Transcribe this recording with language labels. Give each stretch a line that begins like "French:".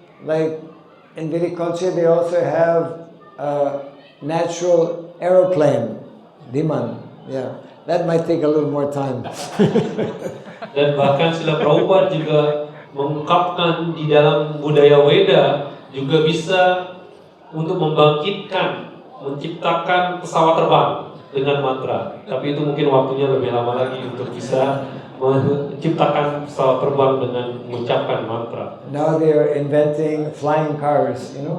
English: Like in Vedic culture they also have a natural aeroplane, Viman. Yeah, that might take a little more time.
Indonesian: Dan bahkan Srila Prabhupada juga mengungkapkan di dalam budaya Weda juga bisa untuk membangkitkan, menciptakan pesawat terbang dengan mantra. Tapi itu mungkin waktunya lebih lama lagi untuk bisa menciptakan pesawat terbang dengan mengucapkan mantra.
English: Now they are inventing flying cars,